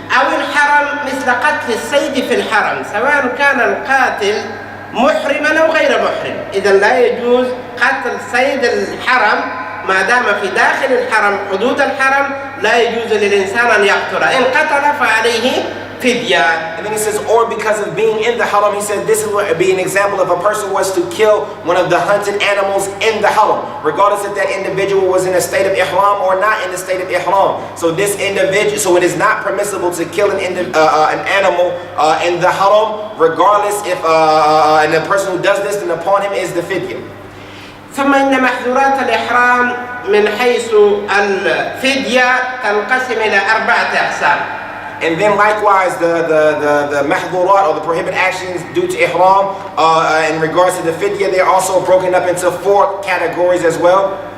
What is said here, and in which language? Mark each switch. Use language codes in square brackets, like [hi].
[ar] أو الحرم مثل قتل الصيد في الحرم سواء كان القاتل محرما أو غير محرم. إذا لا يجوز قتل صيد الحرم ما دام في داخل الحرم حدود الحرم، لا يجوز للإنسان أن يقتل، إن قتل فعليه فدية. [en] And then he says, or because of being in the haram, he said this would be an example if a person was to kill one of the hunted animals in the haram, regardless if that individual was in a state of ihram or not in the state of ihram. So this individual, so it is not permissible to kill an animal in the haram, regardless if and the person who does this, then upon him is the fidya. [ar] ثم إن محظورات الإحرام من حيث الفدية تنقسم إلى 4 أقسام. [en] And then likewise the maḥdūrāt or the prohibited actions due to ihram in regards to the fidya, they are also broken up into 4 categories as well.